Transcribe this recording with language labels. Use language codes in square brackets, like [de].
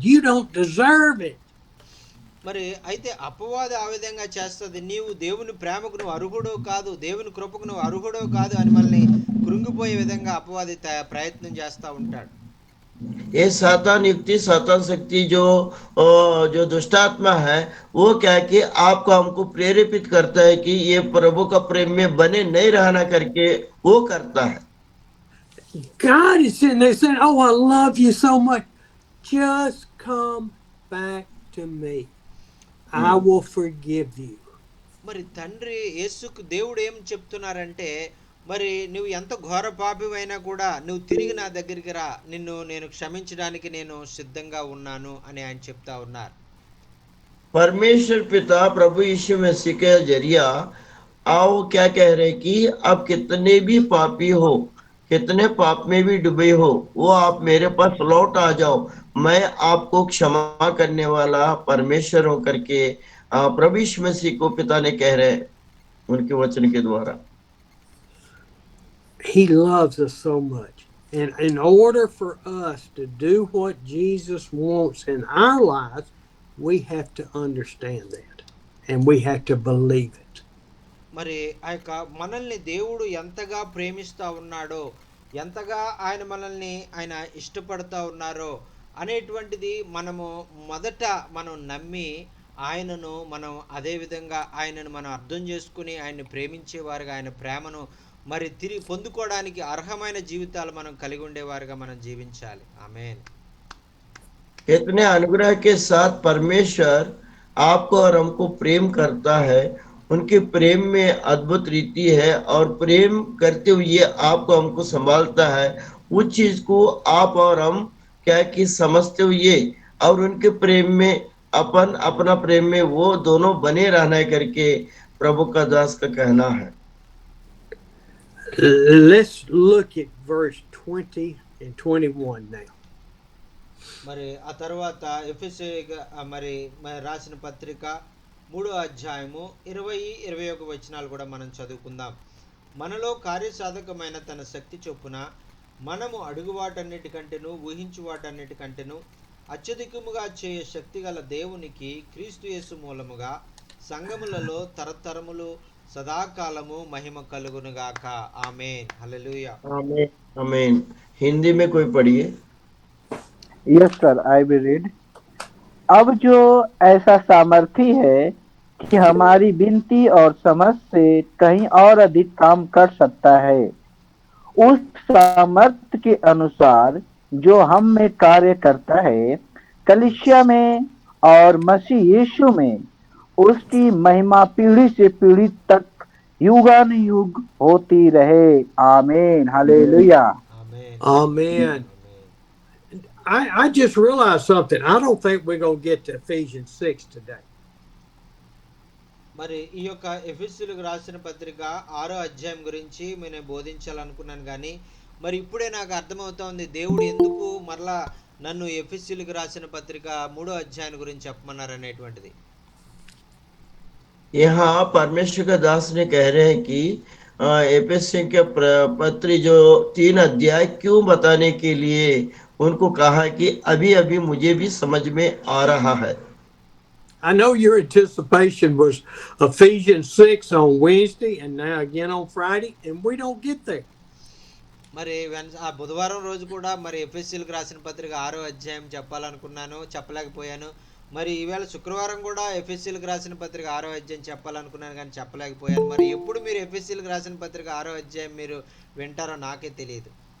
[en] You don't deserve it. [te] మరి అయితే అపవాది ఆ విధంగా చేస్తుంది, నీవు దేవుని ప్రేమకు నువ్వు అర్హుడో కాదు, దేవుని కృపకు నువ్వు అర్హుడో కాదు అని మనల్ని కృంగిపోయే విధంగా అపవాది ప్రయత్నం చేస్తూ ఉంటాడు. [hi] ये सातान युक्ति, सातान शक्ति जो दुष्टात्मा है, वो क्या है कि आपको हमको प्रेरित करता है कि ये प्रभु का प्रेम में बने नहीं रहना करके वो करता है। [en] God is sitting there saying, "Oh, I love you so much. Just come back to me. I will forgive you." [te] మరి తండ్రి యేసుకు దేవుడు ఏం చెప్తున్నారంటే, మరి నువ్వు ఎంత ఘోర పాపివైనా కూడా నువ్వు తిరిగి నా దగ్గరికి రా, నేను క్షమించడానికి నేను సిద్ధంగా ఉన్నాను అని ఆయన చెప్తా ఉన్నారు. [hi] परमेश्वर पिता प्रभु यीशु मसीह के जरिया आओ क्या कह रहे कि आप कितने भी पापी हो, कितने पाप में भी डूबे हो, वो आप मेरे पास लौट आ जाओ, मैं आपको क्षमा करने वाला परमेश्वर हूं करके प्रभु यीशु मसीह को पिता ने कह रहे उनके वचन के द्वारा। [en] He loves us so much. And in order for us to do what Jesus wants in our lives, we have to understand that. And we have to believe it. [te] మరి ఆ యొక్క మనల్ని దేవుడు ఎంతగా ప్రేమిస్తూ ఉన్నాడో, ఎంతగా ఆయన మనల్ని ఆయన ఇష్టపడతా ఉన్నారో అనేటువంటిది మనము మొదట మనం నమ్మి ఆయనను మనం అదే విధంగా ఆయనను మనం అర్థం చేసుకుని ఆయన్ని ప్రేమించేవారుగా ఆయన ప్రేమను మరి తిరిగి పొందుకోవడానికి అర్హమైన జీవితాలు మనం కలిగి ఉండేవారుగా మనం జీవించాలి. ఆమేన్. [hi] इतने अनुग्रह के साथ परमेश्वर आपको और हमको प्रेम करता है। उनके प्रेम में अद्भुत रीति है और प्रेम करते हुए आपको हमको संभालता है। उस चीज को आप और हम क्या है कि समझते हुए और उनके प्रेम में अपन अपना प्रेम में वो दोनों बने रहना है करके प्रभु का दास का कहना है। [en] Let's look at verse 20 and 21 now. [te] మరి ఆ తర్వాత ఎఫెసీ మరి రాసిన పత్రిక 3వ అధ్యాయము 20-21 వచనాలు కూడా మనం చదువుకుందాం. మనలో కార్యసాధకమైన తన శక్తి చొప్పున మనము అడుగు వాటన్నిటికంటేను ఊహించు వాటన్నిటికంటేను అత్యధికముగా చేయ శక్తి గల దేవునికి క్రీస్తు యేసు మూలముగా సంఘములలో తరతరములు సదాకాలము మహిమ కలుగునుగాక. ఆమేన్. హల్లెలూయా. [hi] आमीन आमीन। हिंदी में कोई पढ़िए। [en] Yes sir, I will read. [hi] अब जो ऐसा सामर्थी है कि हमारी विनती और समझ से कहीं और अधिक काम कर सकता है, उस सामर्थ्य के अनुसार जो हम में कार्य करता है, कलीसिया में और मसीह यीशु में उसकी महिमा पीढ़ी से पीढ़ी तक युगानुयुग होती रहे। आमीन। Hallelujah. [te] Amen. [en] Amen. I just realized something. I don't think we're going to get to Ephesians 6 today. [te] మరి ఈ యొక్క ఎఫెసీయులకు రాసిన పత్రిక 6వ అధ్యాయం గురించి నేను బోధించాలనుకున్నాను, కానీ మరి ఇప్పుడే నాకు అర్థమవుతోంది దేవుడు ఎందుకు మరలా నన్ను ఎఫెసీయులకు రాసిన పత్రిక 3వ అధ్యాయం గురించి చెప్పమన్నారు అనేటువంటిది. [hi] यहाँ परमेश्वर का दास ने कह रहे हैं कि एफेसियों के पत्र जो 3 अध्याय क्यों बताने के लिए उनको कहा कि अभी अभी मुझे भी समझ में आ रहा है। [en] I know your anticipation was Ephesians 6 on Wednesday and now again on Friday, and we don't get there. [te] మరి ఆ బుధవారం రోజు కూడా మరి ఎఫెసీయులకు రాసిన పత్రిక 6వ అధ్యాయం చెప్పాలనుకున్నాను, చెప్పలేకపోయాను. మరి ఈవేళ శుక్రవారం కూడా ఎఫెసీయులకు రాసిన పత్రిక 6వ అధ్యాయం చెప్పాలనుకున్నాను, కానీ చెప్పలేకపోయాను. మరి ఎప్పుడు మీరు ఎఫెసీయులకు రాసిన పత్రిక 6వ అధ్యాయం మీరు వింటారో నాకే తెలియదు.